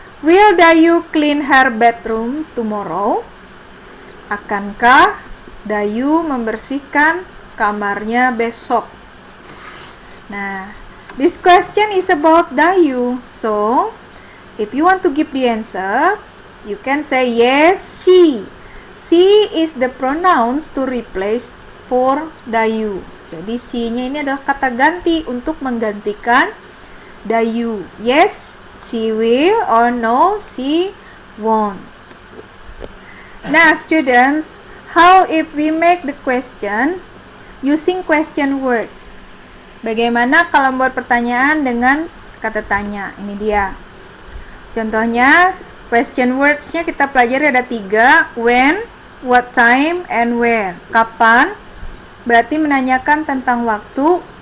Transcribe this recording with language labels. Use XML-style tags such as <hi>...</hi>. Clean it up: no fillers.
<en>Will Dayu clean her bedroom tomorrow?</en> <id>Akankah Dayu membersihkan kamarnya besok?</id> <en>Nah, this question is about Dayu. So, if you want to give the answer, you can say yes, she. She is the pronouns to replace for Dayu.</en> <id>Jadi she-nya ini adalah kata ganti untuk menggantikan Dayu.</id> <en>Yes, she will, or no, she won't. Now students, how if we make the question using question word?</en> <id>Bagaimana kalau membuat pertanyaan dengan kata tanya? Ini dia. Contohnya, question words-nya kita pelajari ada 3.</id> <en>When, what time, and where.</en> <id>Kapan? Berarti menanyakan tentang waktu.</id>